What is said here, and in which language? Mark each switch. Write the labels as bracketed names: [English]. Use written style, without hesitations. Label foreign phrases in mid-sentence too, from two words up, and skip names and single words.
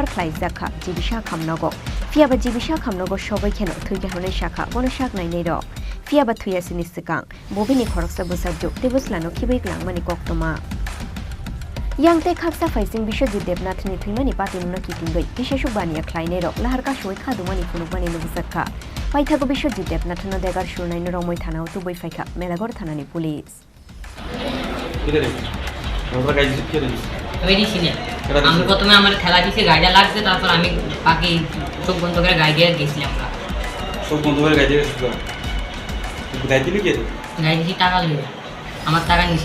[Kok Borok] khlaijaka jibisha khamnago fiaba jibisha khamnago shobai kheno thuike hone shakha bono shak nainei ro fiaba thuyasini sikang bobini khoroksa busarjo tebuslano khibik langmani koktoma Yangte khaksa faising Biswajit Debnath ni thimani patimuna kitingoi bisheshuk baniya khlainei ro laharka shoi khadumani phunukmani nubusakha paithago Biswajit Debnath no degar shurnai no romoi thana utuboi faikha melagor thanani police [Bangla] আমি প্রথমে আমার খেলা দিছে গাইডা লাগছে তারপর আমি বাকি চোখ বন্ধ করে গাইডে গেছিলাম চোখ বন্ধ করে গাইডে গেছিল গাইড দিলি কে গাইড দিছি টাকা লইয়া আমার টাকা নিছিল